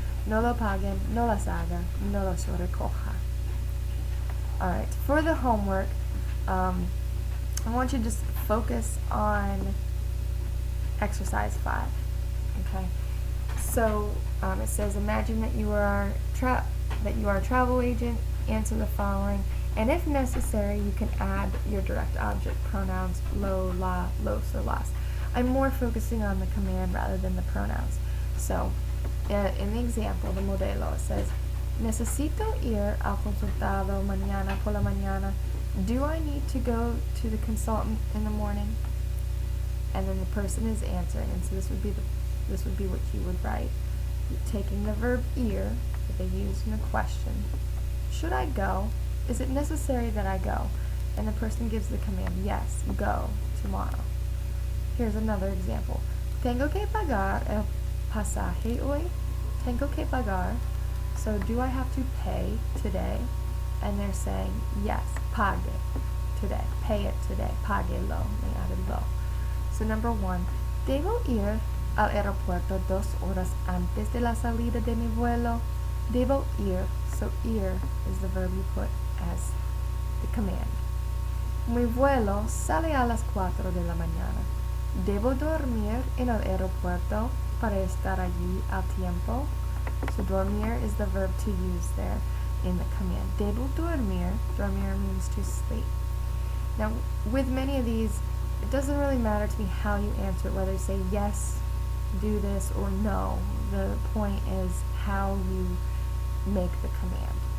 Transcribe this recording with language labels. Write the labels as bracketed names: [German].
[Spanish] No lo paguen, no las haga, no los recoja. [English] Alright, for the homework, I want you to just focus on exercise 5. Okay, so it says, imagine that you are a travel agent. Answer the following, and if necessary, you can add your direct object pronouns lo, la, los, or las. I'm more focusing on the command rather than the pronouns. So, in the example, the modelo, it says, [Spanish] necesito ir al consultado mañana por la mañana. [English] Do I need to go to the consultant in the morning? And then the person is answering, and so this would be what you would write. Taking the verb ir that they use in a question. Should I go? Is it necessary that I go? And the person gives the command, yes, go tomorrow. Here's another example. [Spanish] Tengo que pagar el pasaje hoy? Tengo que pagar. [English] So do I have to pay today? And they're saying, yes, pague today. Pay it today. Páguelo. They added lo. So number 1, debo ir [Spanish] al aeropuerto 2 horas antes de la salida de mi vuelo. Debo ir. [English] So ir is the verb you put as the command. [Spanish] Mi vuelo sale a las 4 de la mañana. Debo dormir en el aeropuerto para estar allí a tiempo. [English] So dormir is the verb to use there in the command. [Spanish] Debo dormir. [English] Dormir means to sleep. Now, with many of these, it doesn't really matter to me how you answer it, whether you say yes, do this, or no. The point is how you make the command.